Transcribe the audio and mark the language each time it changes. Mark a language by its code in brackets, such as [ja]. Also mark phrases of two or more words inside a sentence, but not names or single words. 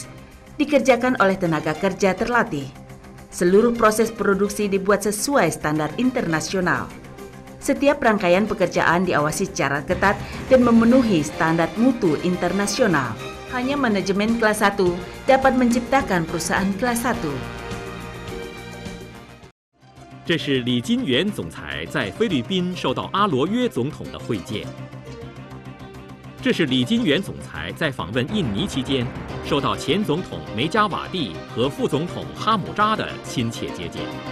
[id] Dikerjakan oleh tenaga kerja terlatih. Seluruh proses produksi dibuat sesuai standar internasional. Setiap rangkaian pekerjaan diawasi secara ketat dan memenuhi standar mutu internasional. Hanya manajemen kelas 1 dapat menciptakan perusahaan kelas 1. [zh] 这是李金元总裁在菲律宾受到阿罗约总统的会见。这是李金元总裁在访问印尼期间受到前总统梅加瓦蒂和副总统哈姆扎的亲切接见。